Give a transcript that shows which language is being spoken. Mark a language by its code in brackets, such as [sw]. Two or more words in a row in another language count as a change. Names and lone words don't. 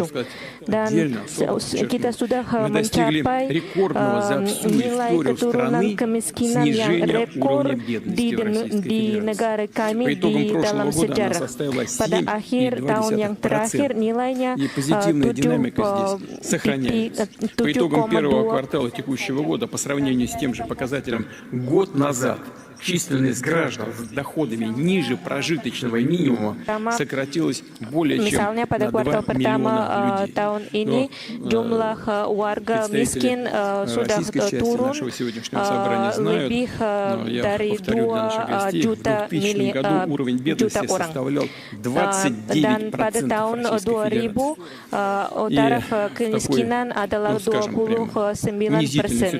[id] Dan kita sudah mencapai nilai keturunan kemiskinan yang rekor di negara kami di dalam sejarah. Pada akhir tahun yang terakhir nilainya 7,2. [ru] По итогам первого квартала текущего года по сравнению с тем же показателем год назад численность граждан с доходами ниже прожиточного минимума сократилась более чем на 2 миллиона людей. [id] Tahun ini jumlah warga miskin sudah turun lebih dari 2 juta orang. Dan pada tahun 2000 taraf kemiskinan adalah 29%.